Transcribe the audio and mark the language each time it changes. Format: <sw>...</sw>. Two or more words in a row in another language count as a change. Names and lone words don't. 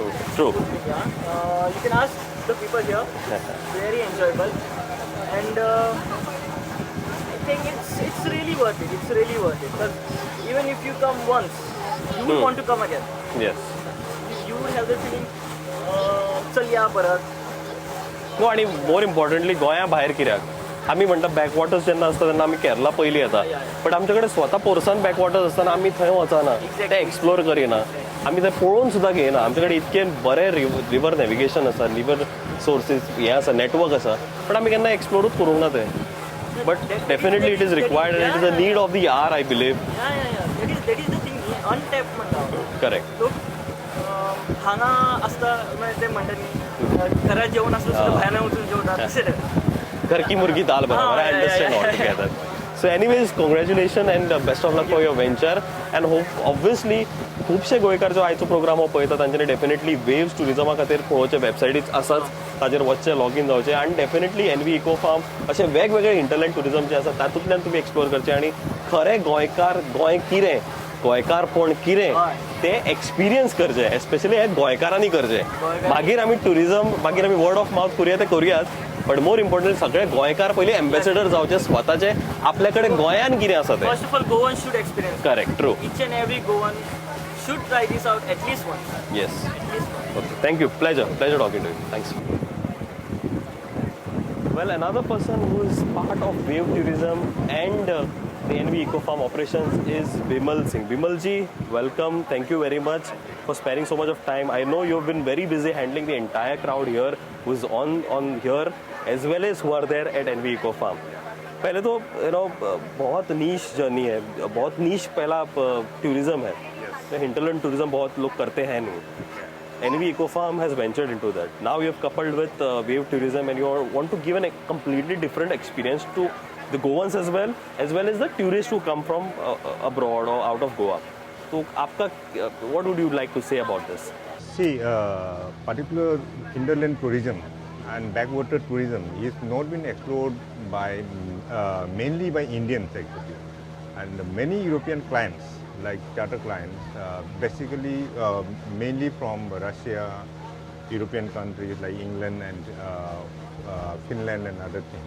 <en>True. yeah, you can ask the people here. Very enjoyable, and I think it's really worth it. It's really worth it because even if you come once, you will want to come again. Yes. You would have the feeling,</en> <mr>चल या परत.</mr> <kok>नो आणि</kok> <en>more importantly</en> <kok>गोंया भायर कित्याक आमी म्हणटा बॅकवॉटर्स जेन्ना असता तेन्ना आमी केरला पयलीं येता बट आमचे कडेन स्वता पोरसान बॅकवॉटर्स आसतना आमी थंय वचना ते एक्सप्लोर करिना आमी थंय पळोवन सुद्दां घेयना आमचे कडेन इतके बरें</kok> <en>river navigation</en> <kok>आसा</kok> <en>river sources</en> <kok>हें आसा नॅटवर्क आसा बट आमी केन्ना एक्सप्लोरूच करूंक ना तें बट</kok> <en>definitely it is required and it is a need of the hour I believe That is the thing. Untapped म्हणटा. करेक्ट</en> <kok>लोक हांगा आसता म्हणजे ते म्हणटा न्ही घरात जेवण आसता सुद्दां भायल्यान वचून जेवतात तशें</kok> <hi>घर की मुर्गी दाल बराबर</hi> <en>I understand all together so anyways congratulation and best of luck for your venture and hope obviously</en> <kok>खुबशे गोंयकार जो आयचो प्रोग्राम हो पळयता तांच्यांनी डेफिनेटली वेव्स टुरिजमा खातीर पळोवचे वेबसायटीच आसाच ताचेर वचचें लॉगीन जावचें आनी डेफिनेटली एनवी इको फार्म अशे वेगवेगळे</kok> <en>hinterland tourism</en> <kok>जे आसा तातूंतल्यान तुमी एक्सप्लोर करचें आनी खरें गोंयकार गोंय कितें गोंयकारपण कितें तें एक्सपिरियन्स करचें एस्पेशली हे गोंयकारांनी करचें मागीर आमी टुरिजम मागीर आमी</kok> <en>word of mouth</en> <kok>करुया तें करुयात</kok> <en>but more important</en> <kok>सगळे गोंयकार पयलीं एम्बेसेडर जावचे स्वताचे आपल्या कडेन गोंयान कितें आसा तें</kok> <en>first of all Goan should experience correct true each and every Goan should try this out at least once. येस At least once. Okay, thank you. Pleasure talking to you. Thanks. Well, another person who is part of wave tourism and the NV Eco Farm operations is Bimal Singh. Bimal ji, welcome. Thank you very much for sparing so much of time. I know you've been very busy handling the entire crowd here who's on here as well as who are there at NV Eco Farm.</en> <hi>पहले तो बहुत</hi> <en>niche journey</en> <hi>है बहुत नीश पहला टूरिज्म है</hi> <en>hinterland tourism</en> <hi>बहुत लोग करते हैं नहीं</hi> <en>NV Eco Farm has ventured into that. Now you have coupled with wave tourism and you want to give a completely different experience to the Goans as well as the tourists who come from abroad or out of Goa. So आपका what would you like to say about this? See, particular hinterland tourism and backwater tourism is not been explored by mainly by Indians actually, and many European clients like charter clients, basically mainly from Russia, European countries like England and Finland and other things.</en>